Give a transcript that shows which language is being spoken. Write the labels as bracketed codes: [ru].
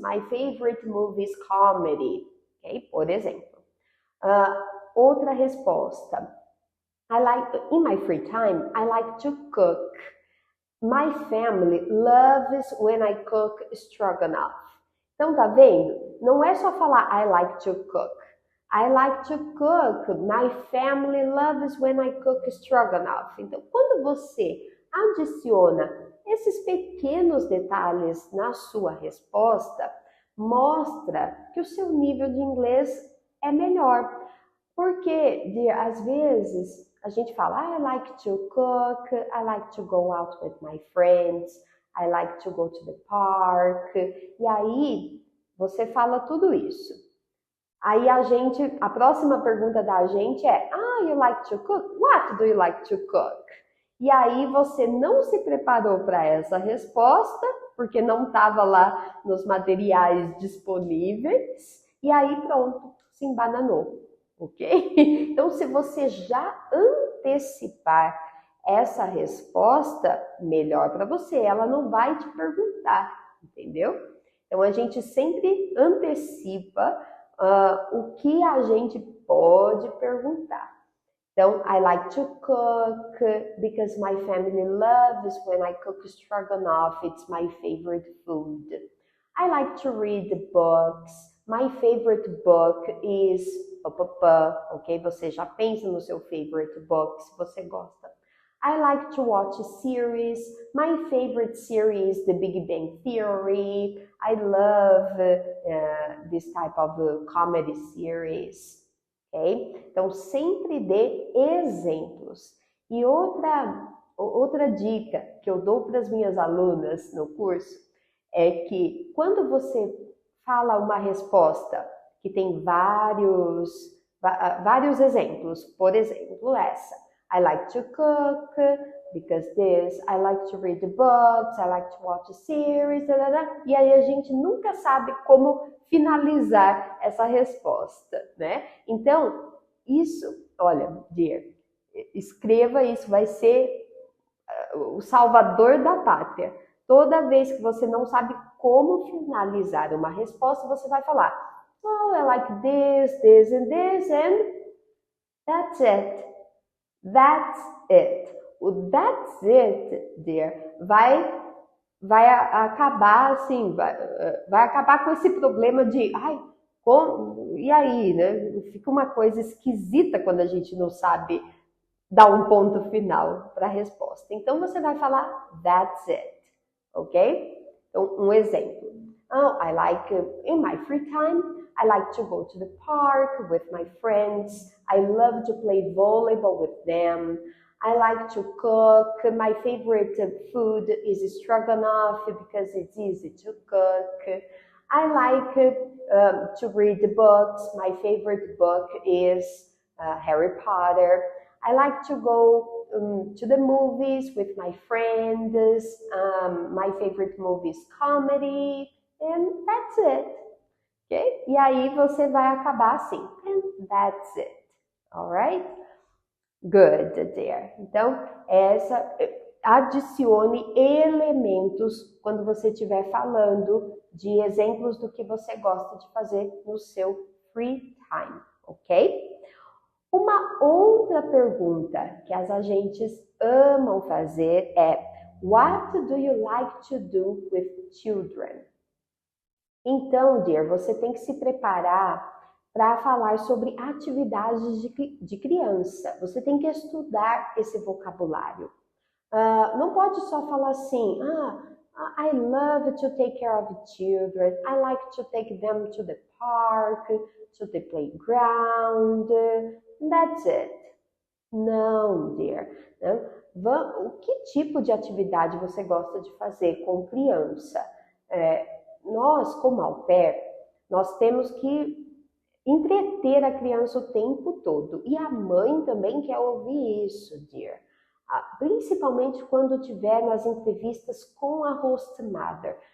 [en] My favorite movie is comedy. Okay? [pt] Por exemplo. Outra resposta. [en] In my free time, I like to cook. My family loves when I cook stroganoff. [pt] Então, tá vendo? Não é só falar [en] I like to cook. I like to cook. My family loves when I cook stroganoff. [pt] Então, quando você adiciona esses pequenos detalhes na sua resposta, mostra que o seu nível de inglês é melhor. Porque, às vezes, a gente fala, [en] I like to cook, I like to go out with my friends, I like to go to the park. [pt] E aí, você fala tudo isso. Aí a próxima pergunta da gente é, [en] you like to cook? What do you like to cook? [pt] E aí você não se preparou para essa resposta, porque não estava lá nos materiais disponíveis, e aí pronto, se embananou, ok? Então, se você já antecipar essa resposta, melhor para você, ela não vai te perguntar, entendeu? Então, a gente sempre antecipa o que a gente pode perguntar. [en] Então, I like to cook because my family loves when I cook stroganoff. It's my favorite food. I like to read books. My favorite book is... Ok? [pt] Você já pensa no seu favorite book, se você gosta. [en] I like to watch series. My favorite series is The Big Bang Theory. I love this type of comedy series. Okay? [pt] Então, sempre dê exemplos. E outra dica que eu dou para as minhas alunas no curso é que quando você fala uma resposta que tem vários exemplos, por exemplo, essa. [en] I like to cook because this, I like to read the books, I like to watch a series, [pt] e aí a gente nunca sabe como finalizar essa resposta, né? Então, isso, olha, dear, escreva isso, vai ser o salvador da pátria. Toda vez que você não sabe como finalizar uma resposta, você vai falar, [en] I like this, this and this, and that's it. That's it. O that's it, dear, vai [pt] acabar assim, vai acabar com esse problema de, ai, e aí, né? Fica uma coisa esquisita quando a gente não sabe dar um ponto final para a resposta. Então você vai falar that's it, ok? Então, um exemplo. [en] Oh, I like, in my free time, I like to go to the park with my friends. I love to play volleyball with them. I like to cook. My favorite food is stroganoff because it's easy to cook. I like to read books. My favorite book is Harry Potter. I like to go to the movies with my friends. My favorite movie is comedy. And that's it. Ok? [pt] E aí você vai acabar assim. [en] And that's it. Alright? [pt] Good, dear. Então, adicione elementos quando você estiver falando de exemplos do que você gosta de fazer no seu free time, ok? Uma outra pergunta que as agentes amam fazer é [en] What do you like to do with children? [pt] Então, dear, você tem que se preparar para falar sobre atividades de criança. Você tem que estudar esse vocabulário. Não pode só falar assim, [en] I love to take care of children. I like to take them to the park, to the playground. That's it. Não, dear. [pt] O que tipo de atividade você gosta de fazer com criança? Nós, como au pair, nós temos que entreter a criança o tempo todo. E a mãe também quer ouvir isso, dear. Principalmente quando tiver nas entrevistas com a host mother.